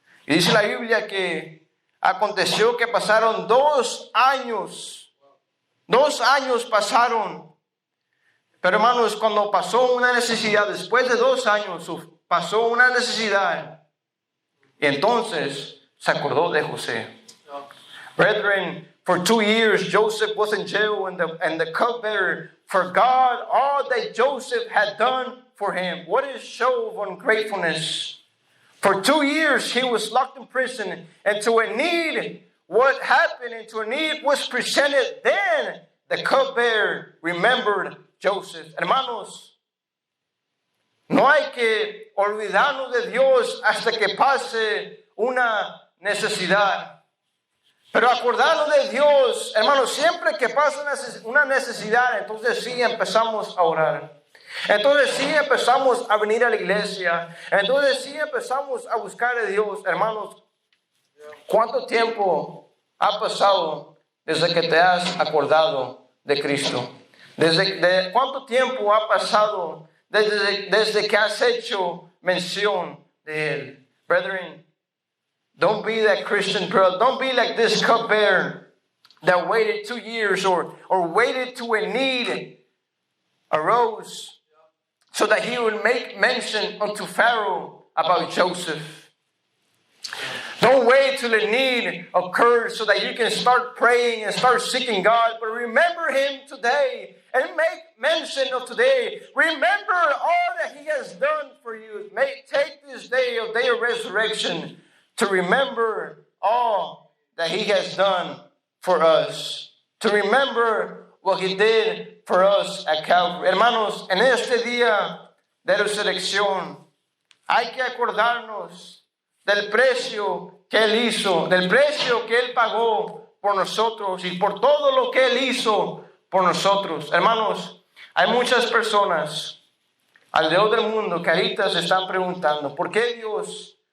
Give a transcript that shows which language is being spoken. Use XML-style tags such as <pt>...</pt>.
<es>Y dice la Biblia que aconteció que pasaron 2 años. 2 años pasaron. Pero hermanos, cuando pasó una necesidad, después de 2 años pasó una necesidad, y entonces se acordó de José.</es> <en>Brethren, for 2 years Joseph was in jail and the cupbearer forgot all that Joseph had done for him. What is show of ungratefulness? For 2 years he was locked in prison, and to a need, what happened, and to a need was presented. Then the cupbearer remembered Joseph.</en> <es>Hermanos, no hay que olvidarnos de Dios hasta que pase una necesidad. Pero acordarnos de Dios, hermanos, siempre que pasa una necesidad, entonces sí empezamos a orar. Entonces sí empezamos a venir a la iglesia. Entonces sí empezamos a buscar a Dios. Hermanos, ¿cuánto tiempo ha pasado desde que te has acordado de Cristo? ¿Cuánto tiempo ha pasado desde que has hecho mención de Él?</es> <en>Brethren, don't be that Christian brother. Don't be like this cupbearer that waited 2 years or waited to a need arose so that he would make mention unto Pharaoh about Joseph. Don't Don't wait till the need occurs so that you can start praying and start seeking God. But remember Him today and make mention of today. Remember all that He has done for you. Take this day of resurrection to remember all that He has done for us. To remember what He did for us at Calvary.</en> <es>Hermanos, en este día de resurrección hay que acordarnos del precio que Él hizo, del precio que Él pagó por nosotros y por todo lo que Él hizo por nosotros. Hermanos, hay muchas personas alrededor del mundo que ahorita se están preguntando, ¿por qué Dios?</es>